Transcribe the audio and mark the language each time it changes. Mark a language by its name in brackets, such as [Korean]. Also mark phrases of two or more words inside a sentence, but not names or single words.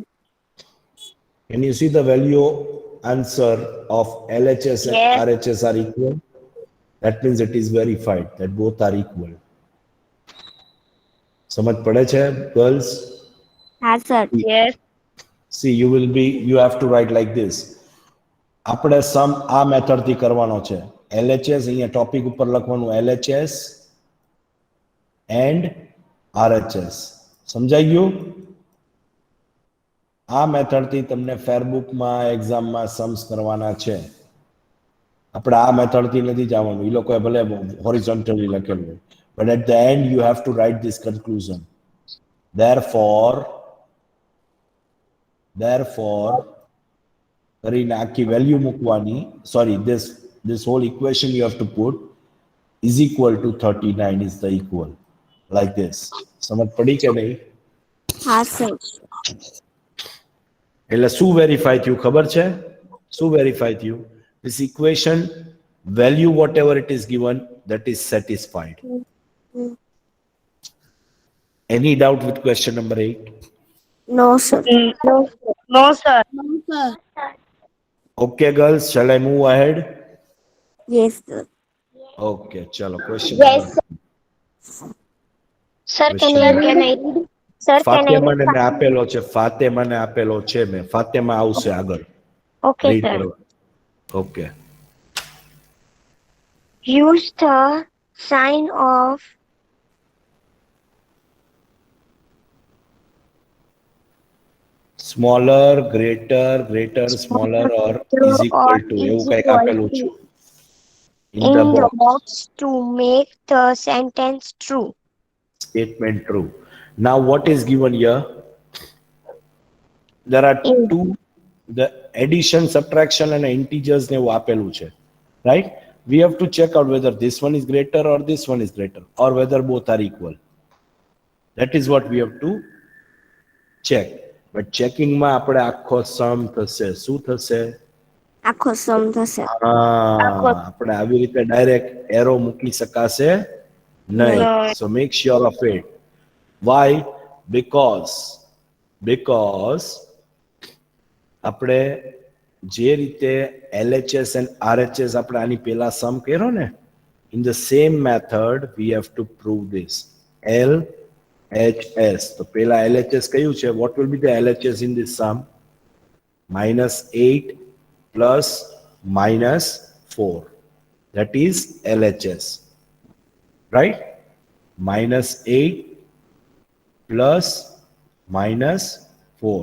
[English] Can you see the value answer of LHS and Yes. RHS are equal? That means it is verified that both are equal. [Gujarati] સમજ પડે છે girls? हाँ, sir. [English] Yes. See, you have to write like this. [Gujarati] આપણે સમ આ મેથડ થી કરવાનો છે. LHS અહીંયા ટોપિક ઉપર લખવાનું [English] LHS and RHS. [Gujarati] સમજાઈ ગયું? આ મેથડ થી તમને ફેરબુકમાં એક્ઝામમાં सम्स કરવાના છે. આપણે આ મેથડ થી નથી જવાનું. ઈ લોકોએ ભલે હોરિઝોન્ટલી લખેલું હોય. [English] But at the end you have to write this conclusion. [Gujarati] Therefore કરીને આખી વેલ્યુ મૂકવાની. [English] Sorry, this whole equation you have to put is equal to 39 is the equal like this. [Gujarati] સમજ પડી કે નહીં? हाँ, sir. એટલે શું વેરીફાઈ થયું ખબર છે? શું વેરીફાઈ થયું? [English] This equation value whatever it is given that is satisfied. Any doubt with question number 8? No, sir. No, sir. Okay girls, shall I move ahead? Yes, sir. Okay, chalo question Yes, number Sir, can I read? Sir, can I [Gujarati] ફાતેમાને [English] read? [Gujarati] મેં આપેલો છે. ફાતેમાને આપેલો છે મેં. ફાતેમા આવશે આગળ. [English] Okay, Read sir. [Gujarati] કરવા. Okay. [English] Use the sign of Smaller, greater, smaller or is equal to. [Gujarati] એવું કંઈક આપેલું છે. [English] In the box. to make the sentence true. Statement true. Now what is given here? There are two, the addition, subtraction and integers [Gujarati] ને એવું આપેલું છે. [English] Right? We have to check out whether this one is greater or this one is greater or whether both are equal. That is what we have to check. But checking [Gujarati] માં આપણે આખો sum થશે. શું થશે? આખો સમ થશે. આપણે આવી રીતે ડાયરેક્ટ એરો મૂકી શકાશે નહીં. [English] So make sure of it. Why? Because [Gujarati] આપણે જે રીતે [English] LHS and RHS [Gujarati] આપણે આની પહેલા સમ કર્યો ને, [English] in the same method we have to prove this. [Gujarati] LHS. તો પહેલા LHS કયું છે? [English] What will be the LHS in this sum? -8 plus -4. That is LHS. Right? -8 plus -4.